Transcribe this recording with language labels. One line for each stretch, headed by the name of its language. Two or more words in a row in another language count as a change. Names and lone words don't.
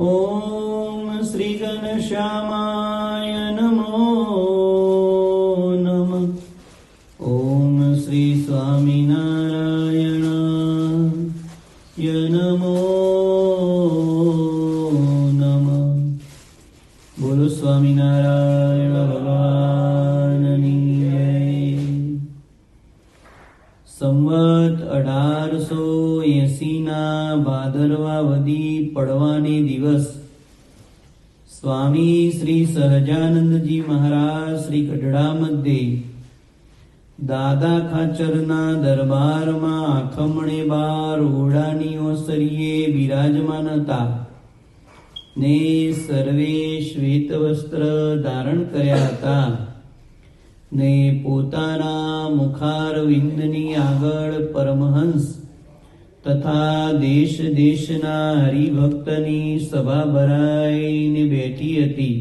Sanskrit: ओम श्री घनश्यामाय नमो नमः। ओम श्री स्वामिनारायणाय नमो नमः।
Gujarati: બોલો સ્વામિનારાયણ ભગવાનની જય। સંવત 1880 ના ભાદરવા વદી પડવાને દિવસ સ્વામી શ્રી સહજાનંદજી મહારાજ શ્રી ગઢડા મધ્યે દાદા ખાચરના દરબારમાં આખમણે બાર ઓરડાની ઓસરીએ બિરાજમાન હતા ને સર્વે શ્વેત વસ્ત્ર ધારણ કર્યા હતા ને પોતાના મુખારવિંદની આગળ પરમહંસ તથા દેશ દેશના હરિભક્તની સભા ભરાઈને બેઠી હતી.